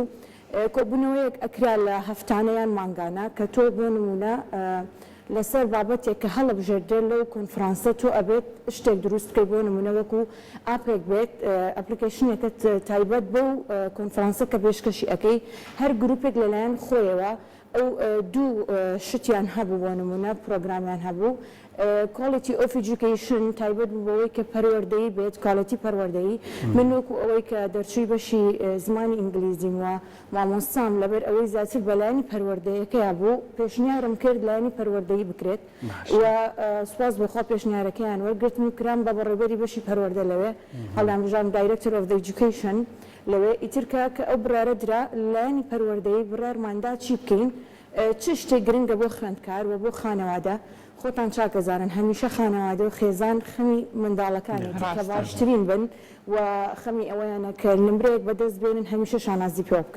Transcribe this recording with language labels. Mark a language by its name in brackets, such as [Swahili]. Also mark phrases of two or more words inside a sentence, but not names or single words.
[Central Kurdish] کۆبوونەوەیەک ئەکرا لە هەفتانەیان مانگانە کە تۆ بۆ نمونە لەسەر بابەتێک کە هەڵەبژێردرێت لەو کۆنفرانسە تۆ ئەبێت شتێک دروست بکەیت، بۆ نمونە وەکو ئاپێک بێت، ئەپلیکیشنێکت تایبەت بۆ کۆنفرانسە کە پێشکەشی ئەەکەی. هەر گروپێک لەلایەن خۆیەوە ئەو دوو شتیان هەبوو، بۆ نمونە پرۆگرامیان هەبوو. [English] quality of education [Central Kurdish] تایبەت بوو بەوەی کە پەروەردەیی بێت، کاڵەتی پەروەردەیی. من وەکو ئەوەی کە دەرچووی بەشی زمانی ئینگلیزیم وە مامۆستام لەبەر ئەوەی زیاتر بەلایانی پەروەردەیەکەیە بوو، پێشنیارم کرد لایانی پەروەردەیی بکرێت و سوپاس بەخوا پێشنیارەکەیان وەرگرتم و کرام بە بەڕێوەبەری بەشی پەروەردە لەوێ، هەڵامژان [English] director of the education [Central Kurdish] لەوێ. ئیترکە کە ئەو برارە درا لایانی پەروەردەیی برارماندا چی بکەین، چ شتێک گرنگە بۆ خوێندکار و بۆ خانەوادە. خۆتان چاکەزارن هەمیشە خانەوادە و خێزان خەمی منداڵەکانی کە باشترین بن و خەمی ئەوەیانە کە نمرەیەک بەدەست بێنن هەمیشە شانازی پێ بکەن.